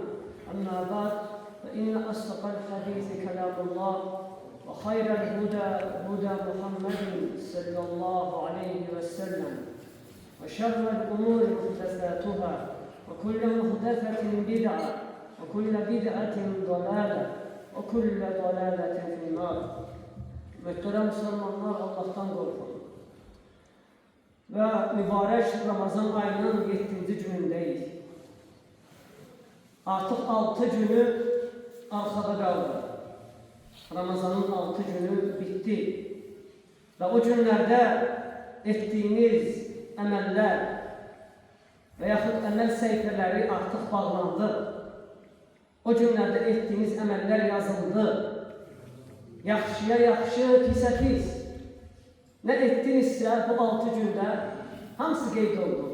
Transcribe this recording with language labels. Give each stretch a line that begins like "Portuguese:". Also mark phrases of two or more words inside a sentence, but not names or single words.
Arabic: أما بعد فإن أصدق الحديث كلام الله وخير الهدى هدى محمد صلى الله عليه وسلم وشر الأمور محدثاتها وكل محدثة بدعة وكل بدعة ضلالة وكل ضلالة في النار.
Turkish: Muhterem Müslümanlar, Allah'tan korkun. Ve mübarek Ramazan ayının 7. günündeyiz. Artık 6 günü arkada kaldı. Ramazanın 6 günü bitti. Ve o günlerde ettiğiniz
Azerbaijani: əməllər və yaxud əməl səhifələri artıq bağlandı. O günlərdə etdiyiniz əməllər yazıldı. Yaxşıya yaxşı, pisə pis. Nə etdinizsə bu 6 gündə hamısı qeyd oldu.